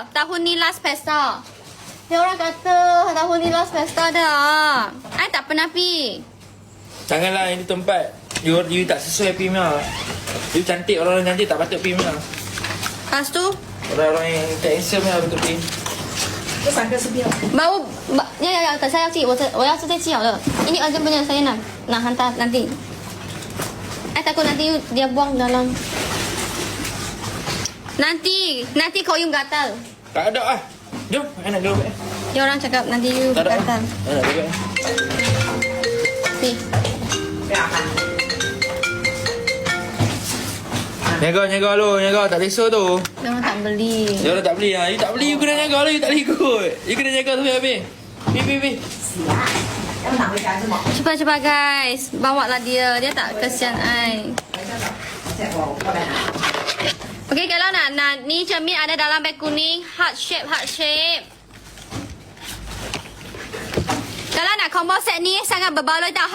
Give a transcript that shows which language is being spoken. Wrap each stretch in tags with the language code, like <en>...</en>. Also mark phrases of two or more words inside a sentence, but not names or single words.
<ms>Tahun ni last pesta. Dia orang kata tahun ni last pesta dah. I tak pernah pergi. Janganlah ini tempat. You tak sesuai premium. You cantik, orang-orang cantik tak patut premium. Lepas tu Orang-orang yang tak handsome lah betul premium.</ms> <zh>这三个是不要。等下要寄，我要是再寄好了。</zh> <ms>Ini urgent punya, saya nak hantar nanti. Takut nanti dia buang dalam. Nanti koyum gatal. Tak ada ah. Jom, I nak duduk. Dia orang cakap nanti you Tak ada. gatal. I nak duduk. Ni.</ms> <zh>不要看。</zh> <ms>Jaga lu, jaga tak risau tu. Dia orang tak beli. Dia orang tak beli ah. You tak beli, you kena jaga lah, you tak boleh ikut. You kena jaga sampai habis. Pi.</ms> <zh>洗啊，要拿回家是吗？</zh> <ms>Cepat guys, bawa lah dia. Dia tak kesian I.</ms> <zh>我来拿。</zh> <ms>Okay, kalau nak ni cermin ada dalam beg kuning,</ms> <en>heart shape.</en> <ms>Kalau nak</ms> <en>combo set</en> <ms>ni sangat berbaloi tau.</ms>